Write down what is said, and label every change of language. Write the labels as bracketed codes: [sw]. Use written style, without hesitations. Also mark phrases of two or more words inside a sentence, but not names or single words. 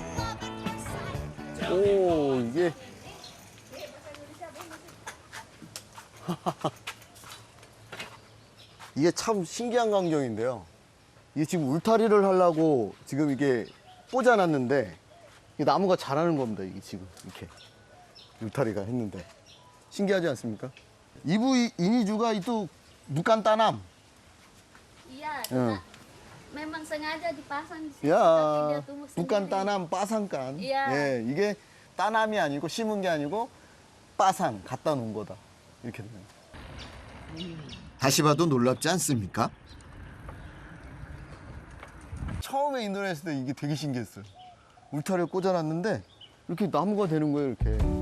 [ko] 오, 이게 이게 참 신기한 광경인데요. 이게 지금 울타리를 하려고 지금 이게 꽂아놨는데 이 나무가 자라는 겁니다. 이게 지금 이렇게 울타리가 했는데 신기하지 않습니까? [id] Ibu ini juga itu bukan tanam. Iya, [ko] 응. [id] memang sengaja dipasang di sini. [ko] 야, [id] tapi dia tumbuh [ko] 북한 [id] sendiri. tanam pasangan. Iya. [ko] 예, 이게 따남이 아니고 심은 게 아니고 빠상 갖다 놓은 거다. 이렇게 되는. 다시 봐도 놀랍지 않습니까? 처음에 인도네시아 때 이게 되게 신기했어요. 울타리를 꽂아놨는데 이렇게 나무가 되는 거예요, 이렇게.